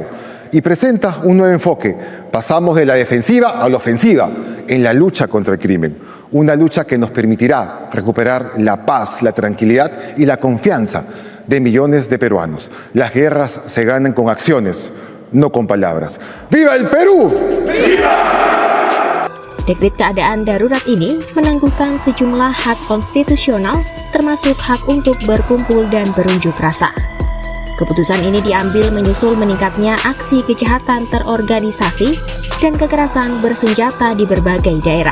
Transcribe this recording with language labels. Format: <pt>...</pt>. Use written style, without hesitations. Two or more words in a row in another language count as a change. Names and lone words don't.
<es>Y presenta un nuevo enfoque. Pasamos de la defensiva a la ofensiva en la lucha contra el crimen. Una lucha que nos permitirá recuperar la paz, la tranquilidad y la confianza de millones de peruanos. Las guerras se ganan con acciones, no con palabras. ¡Viva el Perú! ¡Viva!</es> <id>Dekret keadaan darurat ini menangguhkan sejumlah hak konstitusional termasuk hak untuk berkumpul dan berunjuk rasa. Keputusan ini diambil menyusul meningkatnya aksi kejahatan terorganisasi dan kekerasan bersenjata di berbagai daerah.</id>